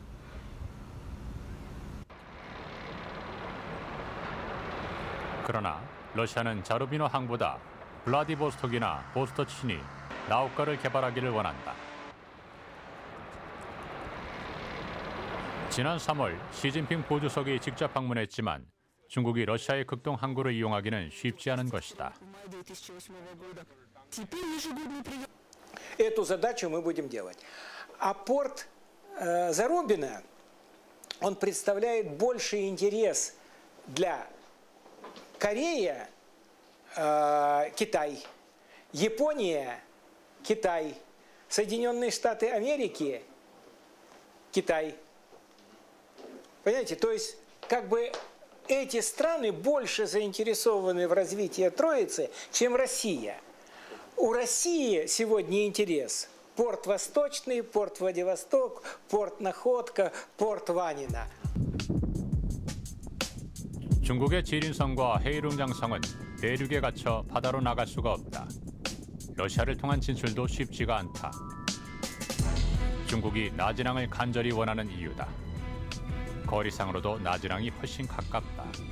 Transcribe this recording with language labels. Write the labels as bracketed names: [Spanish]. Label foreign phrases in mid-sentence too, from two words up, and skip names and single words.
[Korean] 그러나 러시아는 자루비노 항보다 블라디보스톡이나 보스토치니, 나우카를 개발하기를 원한다. 지난 3월 시진핑 보주석이 직접 방문했지만 중국이 러시아의 극동 항구를 이용하기는 쉽지 않은 것이다. [Russian] Эту задачу мы будем делать. А порт Зарубина, он представляет больший интерес для Кореи, Китай, Япония, Китай, Соединенные Штаты Америки, Китай. Понимаете, то есть как бы эти страны больше заинтересованы в развитии Троицы, чем Россия. У России сегодня интерес порт Восточный, порт Владивосток, порт Находка, порт Ванина. [Korean] 중국의 지린성과 헤이룽장성은 대륙에 갇혀 바다로 나갈 수가 없다. 러시아를 통한 진출도 쉽지가 않다. 중국이 나진항을 간절히 원하는 이유다. 거리상으로도 나진항이 훨씬 가깝다.